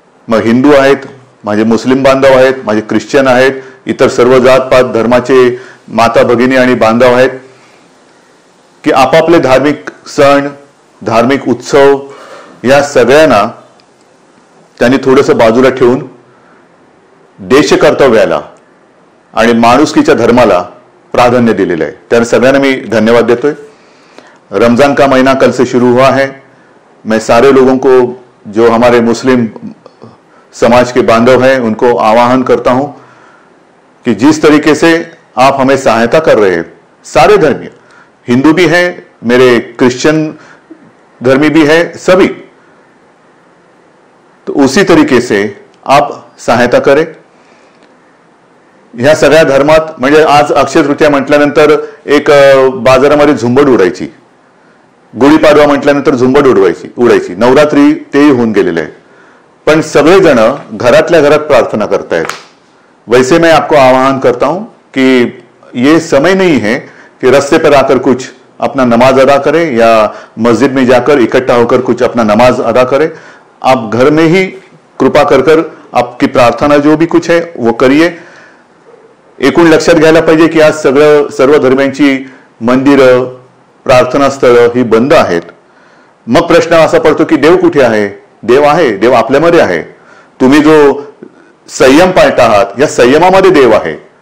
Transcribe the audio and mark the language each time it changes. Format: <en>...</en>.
<mr>मग हिंदू आहेत, माझे मुस्लिम बांधव आहेत, माझे ख्रिश्चन आहेत, इतर सर्व जातपात धर्माचे माता भगिनी आणि बांधव आहेत की आपापले धार्मिक सण, धार्मिक उत्सव या सगळ्यांना त्यांनी थोडंसं बाजूला ठेवून देश कर्तव्याला आणि माणुसकीच्या धर्माला प्राधान्य दिलेलं आहे। त्या सगळ्यांना मी धन्यवाद देतोय।</mr> <hi>रमजान का महीना कल से शुरू हुआ है। मैं सारे लोगों को, जो हमारे मुस्लिम समाज के बांधव हैं, उनको आह्वान करता हूं कि जिस तरीके से आप हमें सहायता कर रहे हैं, सारे धर्मी, हिंदू भी हैं, मेरे क्रिश्चियन धर्मी भी है, सभी, तो उसी तरीके से आप सहायता करें।</hi> <mr>ह्या सगळ्या धर्मात म्हणजे आज अक्षय तृतीया म्हटल्यानंतर एक बाजारामध्ये झुंबड उडायची, गुढीपाडवा म्हटल्यानंतर झुंबड उडायची, नवरात्री तेही होऊन गेलेले आहे, पण सगळेजण घरातल्या घरात प्रार्थना करतायत।</mr> <hi>वैसे मैं आपको आह्वान करता हूं कि ये समय नहीं है कि रास्ते पर आकर कुछ अपना नमाज अदा करें या मस्जिद में जाकर इकट्ठा होकर कुछ अपना नमाज अदा करें। आप घर में ही कृपा कर आपकी प्रार्थना जो भी कुछ है वो करिए।</hi> <mr>एकूण लक्षात घ्यायला पाहिजे की आज सर्व धर्मांची मंदिरं, प्रार्थना स्थळं ही बंद आहेत। मग प्रश्न असा पडतो की देव कुठे आहे? देव आहे, देव आपल्यामध्ये आहे। तुम्ही जो संयम पाळता आहात या संयमामध्ये देव आहे।</mr>